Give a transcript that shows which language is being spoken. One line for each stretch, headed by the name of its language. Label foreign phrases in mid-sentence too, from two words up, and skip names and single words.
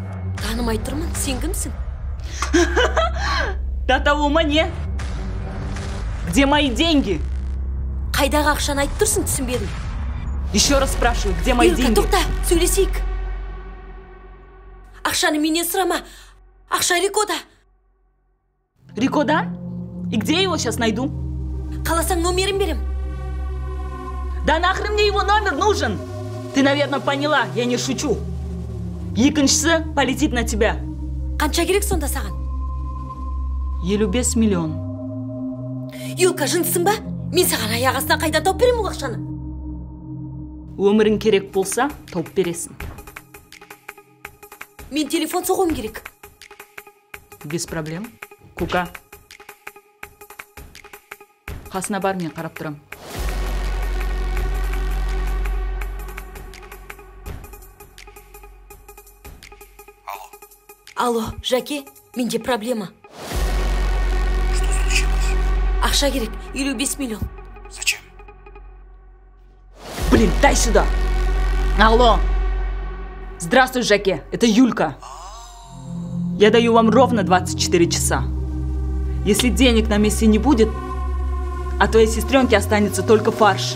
Kazakh: Танымай тұрмын, сен кімсің?
Russian: До того мне. Где мои деньги?
Kazakh: Қайдағы ақшаны айтып тұрсың, түсінбедім.
Russian: Еще раз спрашиваю, где мои деньги?
Kazakh: Тоқта, сөйлесейік. Ақшаны менен сұрама. Ақша Рикода. Рикода?
Russian: И где я его сейчас найду?
Kazakh: Қаласаң номерін берем.
Russian: Да нахрен мне его номер нужен? Ты, наверное, поняла, я не шучу. Екіншісі полетит на тебя.
Kazakh: Қанша керек сонда саған? 55 миллион. Юлка, жынсың ба? Мен саған аяқ астынан қайдан тауып берем ол ақшаны? Өмірің керек болса, тауып бересің. Мен телефон соғуым керек.
Russian: Без проблем. Кука.
Kazakh: Қасына бар, мен қарап тұрам. Алло, Жаке, менде проблема.
Russian: Что случилось?
Kazakh: Ақша керек, 55 миллион.
Russian: Зачем? Блин, дай сюда. Алло. Здравствуй, Жаке, это Юлька. Я даю вам ровно 24 часа. Если денег на месте не будет, от твоей сестренки останется только фарш.